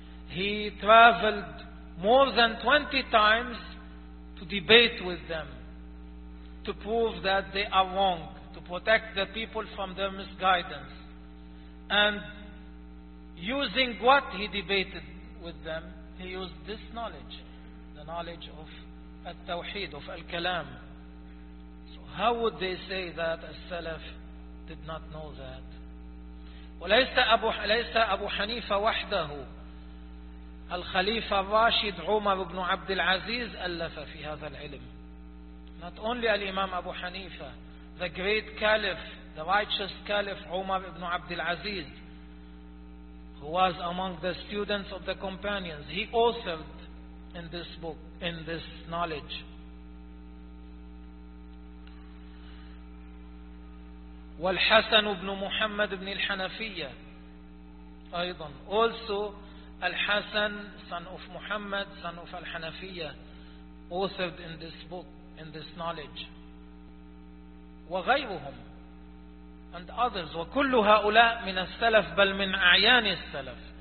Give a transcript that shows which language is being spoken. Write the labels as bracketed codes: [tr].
[en] he traveled more than 20 times to debate with them, to prove that they are wrong, to protect the people from their misguidance. And using what he debated with them, he used this knowledge, the knowledge of al-tawheed, of al-kalam. So how would they say that as-salaf did not know that? [ar] وليس أبو ليس أبو حنيفة وحده الخليفة الراشد عمر بن عبد العزيز ألف في هذا العلم. [en] Not only Imam Abu Hanifa, the great caliph, the righteous caliph Umar ibn Abd al-Aziz, who was among the students of the companions, he authored in this book, in this knowledge. [ar] والحسن بن محمد بن الحنفية أيضا. [en] Also الحسن son of Muhammad, son of الحنفية, authored in this book, in this knowledge. [ar] وغيرهم [en] and others. [ar] وكل هؤلاء من السلف بل من أعيان السلف.